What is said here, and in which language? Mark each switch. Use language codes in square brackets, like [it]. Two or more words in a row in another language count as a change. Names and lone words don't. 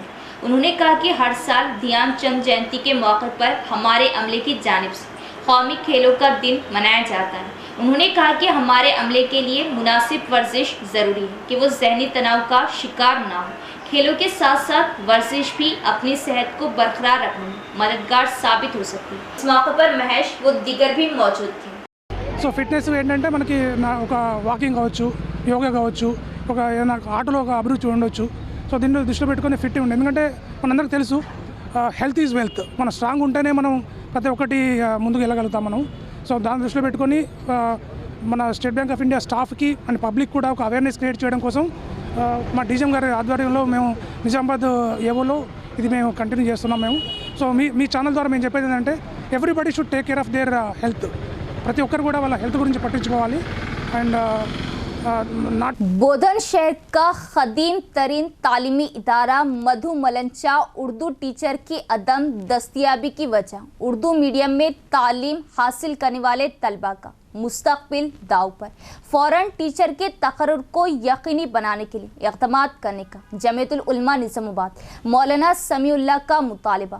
[ur] انہوں نے کہا کہ ہر سال دھیان چند جینتی کے موقع پر ہمارے عملے کی جانب سے قومی کھیلوں کا دن منایا جاتا ہے. انہوں نے کہا کہ ہمارے عملے کے لیے مناسب ورزش ضروری ہے کہ وہ ذہنی تناؤ کا شکار نہ ہو. کھیلوں کے ساتھ ساتھ ورزش بھی اپنی صحت کو برقرار رکھنے میں مددگار ثابت ہو سکتی ہے. اس موقع پر مہیش و دیگر بھی موجود تھے. [te] సో ఫిట్నెస్ ఏంటంటే మనకి ఒక వాకింగ్ కావచ్చు, యోగా కావచ్చు, ఒక ఏదైనా ఆటలో ఒక అభిరుచి ఉండొచ్చు. సో దీన్ని దృష్టిలో పెట్టుకొని ఫిట్ ఉండే, ఎందుకంటే మనందరికీ తెలుసు [en] health is wealth. [te] మనం స్ట్రాంగ్ ఉంటేనే మనం ప్రతి ఒక్కటి ముందుకు వెళ్ళగలుగుతాం మనం. సో దాన్ని దృష్టిలో పెట్టుకొని మన స్టేట్ బ్యాంక్ ఆఫ్ ఇండియా స్టాఫ్కి [en] and public [te] కూడా ఒక [en] awareness create [te] చేయడం కోసం మా డీజీఎం గారి ఆధ్వర్యంలో మేము నిజామాబాద్ ఏవోలో ఇది మేము కంటిన్యూ చేస్తున్నాం మేము. సో మీ ఛానల్ ద్వారా మేము చెప్పేది ఏంటంటే [en] everybody should take care of their health. [te] ప్రతి ఒక్కరు కూడా వాళ్ళ హెల్త్ గురించి పట్టించుకోవాలి. అండ్ [ur] بودھن شہر کا قدیم ترین تعلیمی ادارہ مدھو ملنچا اردو ٹیچر کی عدم دستیابی کی وجہ اردو میڈیم میں تعلیم حاصل کرنے والے طلبہ کا مستقبل داؤ پر فوراً ٹیچر کے تقرر کو یقینی بنانے کے لیے اقدامات کرنے کا جمعیت العلماء نظام آباد مولانا سمیع اللہ کا مطالبہ.